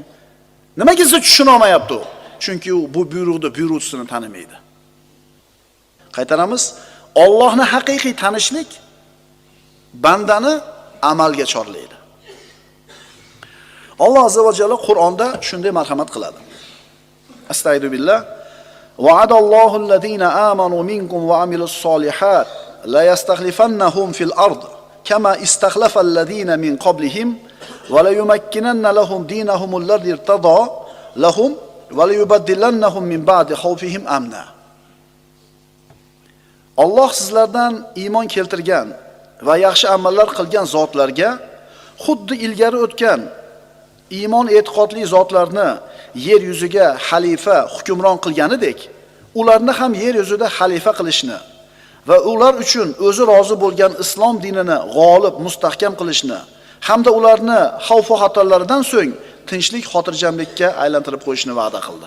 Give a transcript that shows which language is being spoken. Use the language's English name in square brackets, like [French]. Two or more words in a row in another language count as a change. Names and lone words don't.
[Uzbek] Nimaga siz tushuna olmayapti u? Chunki u bu buyruqni buyuruvchisini tanimaydi. Qaytaramiz, Allohni haqiqiy tanishlik bandani amalga chorlaydi. Alloh [Arabic] عز وجل [Uzbek] Qur'onda shunday marhamat qiladi. [Arabic] أستغفر الله. وعد الله الذين آمنوا منكم وعملوا الصالحات ليستخلفنهم في الأرض كما استخلف الذين من قبلهم وليمكنن لهم دينهم الذي ارتضى لهم وليبدلنهم من بعد خوفهم أمنا. [Uzbek] Alloh sizlardan iymon keltirgan va yaxshi amallar qilgan zotlarga xuddi ilgari o'tgan iymon e'tiqodli zotlarni yer yuziga xalifa hukmron qilganidek, ularni ham yer yuzida xalifa qilishni va ular uchun o'zi rozi bo'lgan islom dinini g'olib, mustahkam qilishni hamda ularni xavf va xatarlardan so'ng tinchlik, xotirjamlikka aylantirib qo'yishni va'da qildi.